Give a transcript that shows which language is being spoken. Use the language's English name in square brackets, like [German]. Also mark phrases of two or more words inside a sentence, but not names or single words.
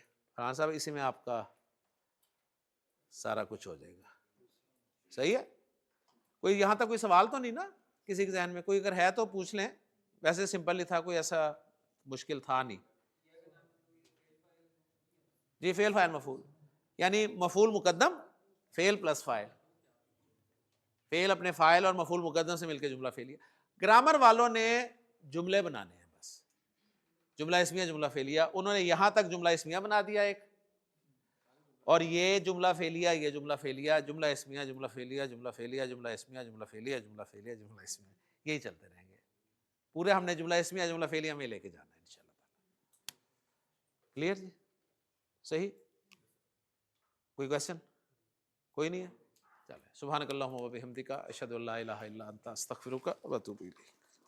[Urdu] فرحان صاحب اسی میں آپ کا سارا کچھ ہو جائے گا. صحیح ہے؟ کوئی یہاں تک کوئی سوال تو نہیں نا کسی کے ذہن میں؟ کوئی اگر ہے تو پوچھ لیں. ویسے سمپل ہی تھا، کوئی ایسا مشکل تھا نہیں. جی فعل، فاعل، مفعول، یعنی مفعول مقدم، فعل پلس فاعل. فعل اپنے فاعل اور مفعول مقدم سے مل کے جملہ فعلیہ. گرامر والوں نے جملے بنانے ہیں، بس جملہ اسمیہ، جملہ فعلیہ. انہوں نے یہاں تک جملہ اسمیہ بنا دیا ایک، اور یہ جملہ فعلیہ، یہ جملہ فعلیہ، جملہ اسمیہ، جملہ فعلیہ، جملہ فعلیہ، جملہ اسمیہ، جملہ فعلیہ، جملہ فعلیہ، جملہ اسمیہ. یہی چلتے رہیں گے. پورے ہم نے جملہ اسمیہ جملہ فعلیہ میں لے کے جانا ہے [Arabic] انشاءاللہ تعالی. [Urdu] کلیئر جی؟ صحیح؟ کوئی کوشچن؟ کوئی نہیں ہے؟ چلے. [Arabic] سبحانک اللہم و بحمدک اشہد ان لا الہ الا انت استغفرک و اتوب الیک.